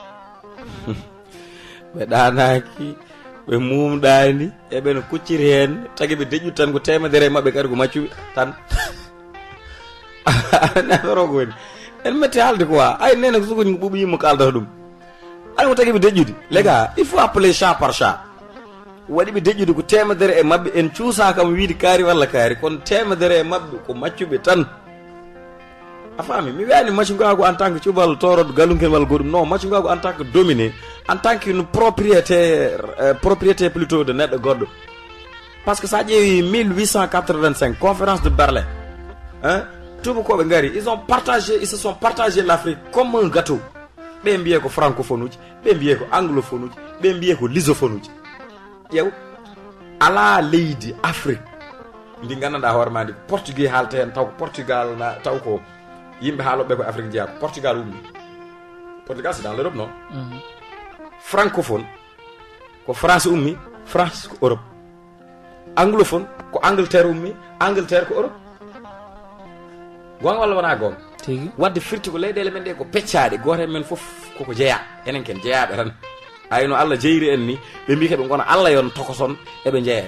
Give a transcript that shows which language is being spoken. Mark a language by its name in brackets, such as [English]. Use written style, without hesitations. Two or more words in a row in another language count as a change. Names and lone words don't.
[Fula] ɓe ɗanaki ɓe mumɗani eɓe no kucciri hen tagui ɓe deƴƴut tan ko temedere mabɓe kadi ko maccuɓe tan naforogo woni en metti haalde quoi ay nene ko sugoñi ɓuuɓi yimmo kaldata ɗum ay mo tagui ɓe deƴƴude [French] les gars il faut appeler chat par [Fula] chat waɗi ɓe deƴƴude ko temedere e mabɓe en cuusa kam wiide kaari walla kaari kono temedere e mabɓe ko maccuɓe tan a faami mi wiyani maccu ngago [French] en tant que [Fula] cuɓal toroɗo galunken walla goɗɗum non maccu ngago [French] en tant que dominé en tant que une propriété plutôt de [Fula] neɗɗo goɗɗo [French] par ce que [Fula] sa ƴeewi 1885 [French] conférence de Berlin hein [Fula] tubakoɓe gari [French] ils se sont partagé l'Afrique comme un gâteau [Fula] ɓe mbiye ko francophone uji ɓe mbiye ko anglophone uji ɓe mbiye ko lusophone uji ƴew ala leydi afrique ndi gandanɗa hoore ma ndi portugais haalte hen taw ko portugal taw ko yimɓe haaloɓe ko afrique jeeya ko portugal ummi portugal [French] c'est dans l'Europe non francophone [Fula] ko france ummi france ko Europe anglophone ko Angleterre ummi Angleterre ko Europe gonga walla wona gonga tigi wadde firti ko leyɗele men ɗe ko peccaɗe goto men foof koko jeeya enen ken jeeyaɓe tan ayno Allah jeyri en ni ɓe mbi keɓe gona Allah yon tokoson eɓe jeeya